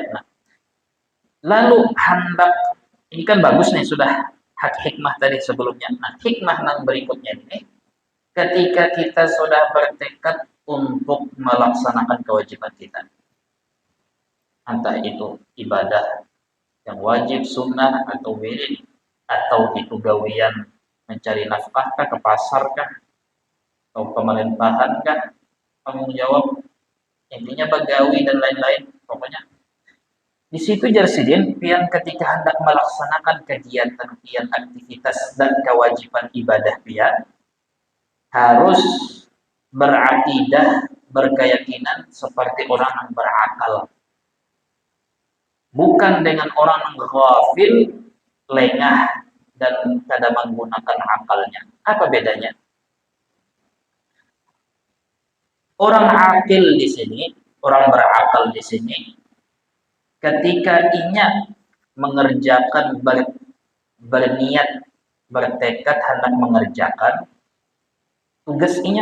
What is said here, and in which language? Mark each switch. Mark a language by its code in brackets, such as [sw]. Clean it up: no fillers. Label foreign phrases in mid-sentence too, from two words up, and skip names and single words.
[id] Nah lalu hendak ini kan bagus nih, sudah hak hikmah tadi sebelumnya. Nah hikmah yang berikutnya ini, ketika kita sudah bertekad untuk melaksanakan kewajiban kita, entah itu ibadah yang wajib, sunnah, atau wirid, atau itu gawian mencari nafkah kah, ke pasar kah, atau pemerintahan kah, tanggung jawab, intinya begawi dan lain-lain. Pokoknya di situ jarsidin pian ketika hendak melaksanakan kegiatan pian, aktivitas dan kewajiban ibadah pian, harus berakidah, berkeyakinan seperti orang yang berakal, bukan dengan orang yang ghafil, lengah, dan tidak menggunakan akalnya. Apa bedanya? Orang akil di sini, orang berakal di sini, ketika inya mengerjakan, berniat, bertekad hendak mengerjakan tugas inya.